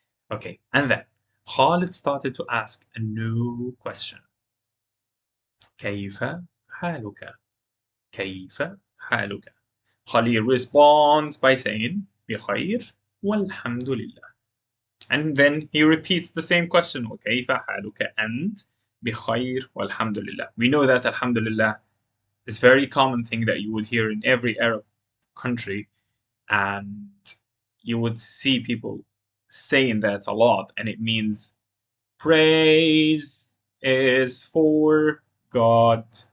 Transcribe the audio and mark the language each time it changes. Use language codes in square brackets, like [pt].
[en] Okay, and then Khalid started to ask a new question. [ar] كيف حالك? كيف حالك? [en] Khalid responds by saying [ar] بخير والحمد لله. [en] And then he repeats the same question. [ar] وكيف حالك أنت؟ بخير والحمد لله. [en] We know that alhamdulillah is a very common thing that you would hear in every Arab country, and you would see people saying that a lot, and it means praise is for God.